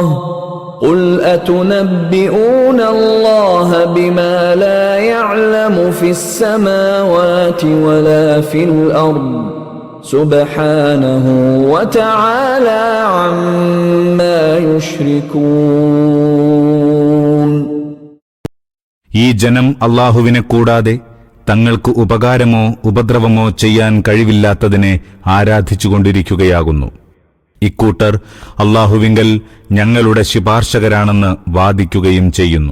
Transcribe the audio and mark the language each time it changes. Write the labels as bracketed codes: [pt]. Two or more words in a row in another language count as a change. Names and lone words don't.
[ar] قُلْ أَتُنَبِّئُونَ اللَّهَ بِمَا لَا يَعْلَمُ فِي السَّمَاوَاتِ وَلَا فِي الْأَرْضِ سُبْحَانَهُ وَتَعَالَى عَمَّا يُشْرِكُونَ. [ml] ഈ ജനം അല്ലാഹുവിനെ കൂടാതെ തങ്ങൾക്ക് ഉപകാരമോ ഉപദ്രവമോ ചെയ്യാൻ കഴിവില്ലാത്തതിനെ ആരാധിച്ചുകൊണ്ടിരിക്കുകയാകുന്നു. ഇക്കൂട്ടർ അല്ലാഹുവിങ്കൽ ഞങ്ങളുടെ ശുപാർശകരാണെന്ന് വാദിക്കുകയും ചെയ്യുന്നു.